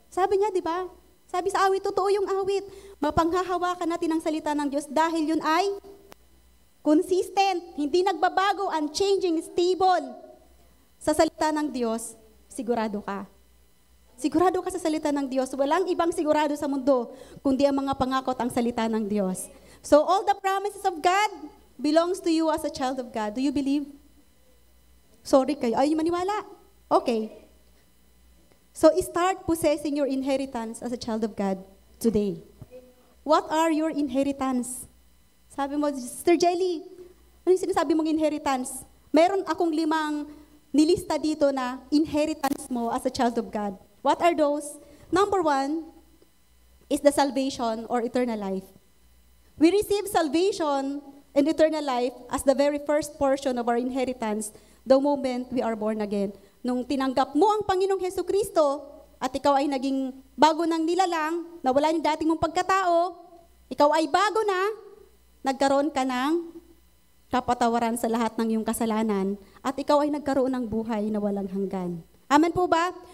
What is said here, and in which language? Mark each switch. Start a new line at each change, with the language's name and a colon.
Filipino: Sabi niya, di ba? Sabi sa awit, totoo yung awit. Mapanghahawakan natin ang salita ng Diyos dahil yun ay consistent, hindi nagbabago,
English: unchanging, stable.
Filipino: Sa salita ng Diyos, sigurado ka. Sigurado ka sa salita ng Diyos. Walang ibang sigurado sa mundo, kundi ang mga pangako at ang salita ng Diyos.
English: So all the promises of God belongs to you as a child of God. Do you believe?
Filipino: Sorry kayo. Ay, maniwala.
English: Okay. So start possessing your inheritance as a child of God today. What are your inheritance?
Filipino: Sabi mo, Sister Jelly, ano yung sinasabi mong inheritance? Meron akong 5 nilista dito na
English: inheritance mo as a child of God. What are those? Number 1 is the salvation or eternal life. We receive salvation and eternal life as the very first portion of our inheritance the moment we are born again.
Filipino: Nung tinanggap mo ang Panginoong Hesukristo at ikaw ay naging bago ng nilalang, nawala yung dating mong pagkatao, ikaw ay bago na, nagkaroon ka ng kapatawaran sa lahat ng iyong kasalanan at ikaw ay nagkaroon ng buhay na walang hanggan. Amen po ba?